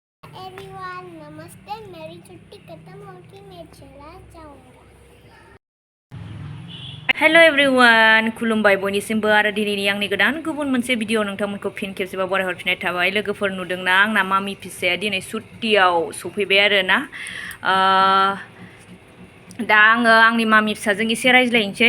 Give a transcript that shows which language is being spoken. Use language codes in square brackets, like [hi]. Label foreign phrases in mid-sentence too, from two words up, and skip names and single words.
[en] everyone, [hi] नमस्ते। मेरी छुट्टी खत्म होगी, मैं चला जाऊंगा। [en] Hello everyone, [brx] खुलुमबाय बयनिसिमबो आरो दिनैनि आंनि गोदान गुबुन मोनसे भिडिअ नोंथांमोनखौ फिन खेबसेबाव बरायहरफिननाय थाबाय। लोगोफोर नुदोंना आंना मामि फिसाया दिनै सुट्टियाव सफैबाय आरोना। दा आङो आंनि मामि फिसाजों एसे रायज्लायनोसै।